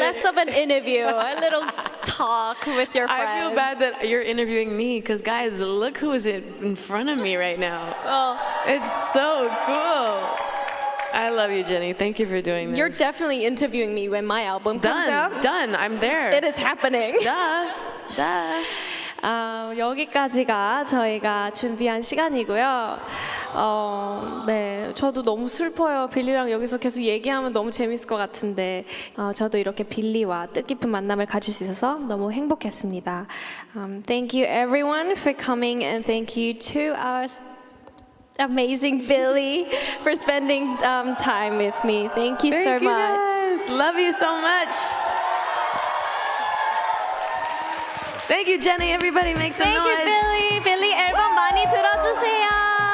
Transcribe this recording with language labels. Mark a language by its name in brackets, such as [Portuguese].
[English] less of an interview, a little talk with your friend. I feel bad that you're interviewing me because guys, look who is in front of me right now. Well, It's so cool. I love you, Jenny. Thank you for doing this. you're definitely interviewing me when my album comes out. Done. I'm there. It is happening. Duh. [Korean] 여기까지가 저희가 준비한 시간이고요. 네, 저도 너무 슬퍼요. 빌리랑 여기서 계속 얘기하면 너무 재밌을 것 같은데 저도 이렇게 빌리와 뜻깊은 만남을 가질 수 있어서 너무 행복했습니다. [English] Thank you everyone for coming and thank you to our amazing Billie for spending time with me. Thank you so much. Guys. Love you so much. Thank you, Jenny. Everybody make some Thank noise. you, [Korean] Billie. 빌리 앨범 많이 들어주세요.